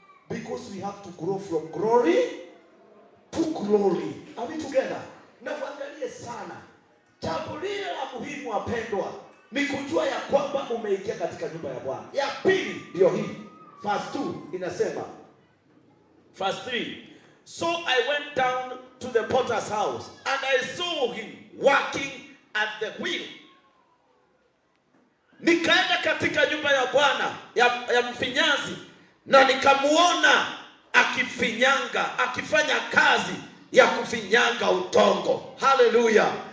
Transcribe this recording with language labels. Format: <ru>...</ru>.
<en>Because we have to grow from glory to glory. Are we together?</en> <sw>Na uangalie sana. Jambo lile la muhimu wapendwa ni kujua ya kwamba umeingia katika nyumba ya Bwana. Ya pili ndio hii.</sw> <en>Verse 2</en> <sw>inasema,</sw> <en>verse 3, so I went down to the potter's house and I saw him working at the wheel.</en> <sw>Nikaenda katika nyumba ya Bwana ya mfinyanzi na nikamuona akifinyanga, akifanya kazi ya kufinyanga udongo. Haleluya.</sw>